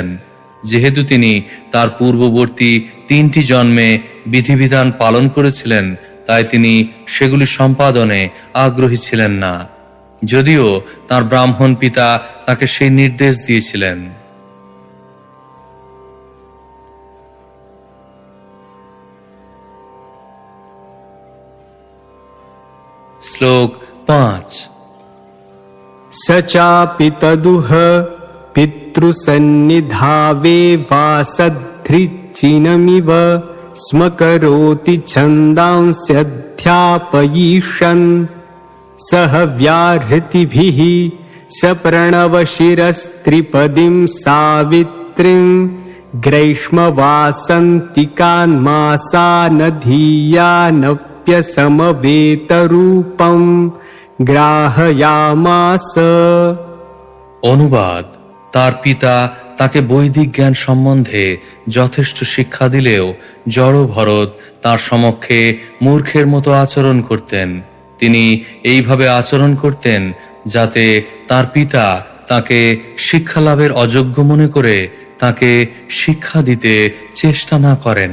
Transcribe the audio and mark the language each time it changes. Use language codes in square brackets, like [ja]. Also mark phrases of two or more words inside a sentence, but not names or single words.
[bn] যেহেতু তিনি তার পূর্ববর্তী 3টি জন্মে বিধিবিধান পালন করেছিলেন, তাই তিনি সেগুলি সম্পাদনে আগ্রহী ছিলেন না, যদিও তার ব্রাহ্মণ পিতা তাকে সেই নির্দেশ দিয়েছিলেন। শ্লোক 5। [sa] स चापि तदुह पितृसन्निधावे वासधृच्चिनमिव स्म करोति छन्दांस्यध्यापयिष्यन् सह व्याहृतिभिः स प्रणवशिरस्त्रिपदीं सावित्रीं ग्रैष्मवासन्तिकान्मासानधीयानप्यसमवेतरूपं গ্রাহয়ামাস। [bn] অনুবাদ: তার পিতা তাকে বৈদিক জ্ঞান সম্বন্ধে যথেষ্ট শিক্ষা দিলেও জড় ভরত তার সমক্ষে মূর্খের মতো আচরণ করতেন। তিনি এইভাবে আচরণ করতেন যাতে তার পিতা তাকে শিক্ষা লাভের অযোগ্য মনে করে তাকে শিক্ষা দিতে চেষ্টা না করেন।